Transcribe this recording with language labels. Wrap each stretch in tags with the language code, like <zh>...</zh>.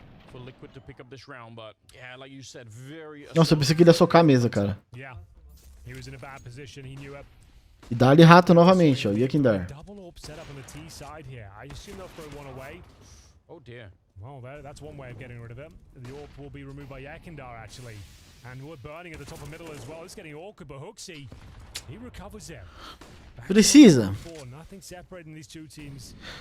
<en>for Liquid to pick up this round, but yeah, like you said, very.</en> <pt>Nossa, eu pensei que ele ia socar a mesa, cara.</pt> <en>Yeah. He was in a bad position. He knew it.</en> <pt>E dá-lhe rato novamente, ó.</pt> <en>Yakindar. Double orb set up on the T side here. I assume they'll throw one away. Oh dear. Well, that's one way of getting rid of it. The orb will be removed by Yakindar, actually. And we're burning at the top of middle as well. It's getting awkward, but Hooksy, he recovers it.</en> <pt>Precisa.</pt> <en>Nothing separating these two teams.</en>